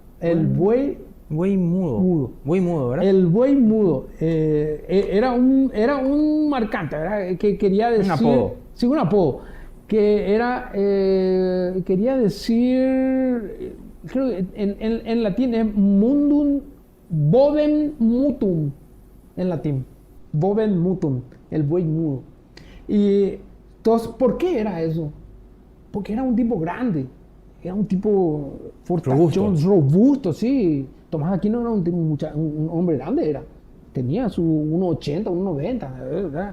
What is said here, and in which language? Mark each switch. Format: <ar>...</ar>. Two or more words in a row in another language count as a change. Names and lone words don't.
<es>El buey mudo. Buey mudo, ¿verdad? El buey mudo. Era un marcante, ¿verdad? Que quería decir... Un apodo. Sí, un apodo. Que era... quería decir... Creo que en latín es</es> <la>mundum bovem mutum.</la> <es>En latín.</es> <la>Bovem mutum.</la> <es>El buey mudo. Y entonces, ¿por qué era eso? Porque era un tipo grande. Era un tipo robusto, sí. Tomás Aquino era un hombre grande, era. Tenía su 1,80, 1,90, ¿verdad?</es>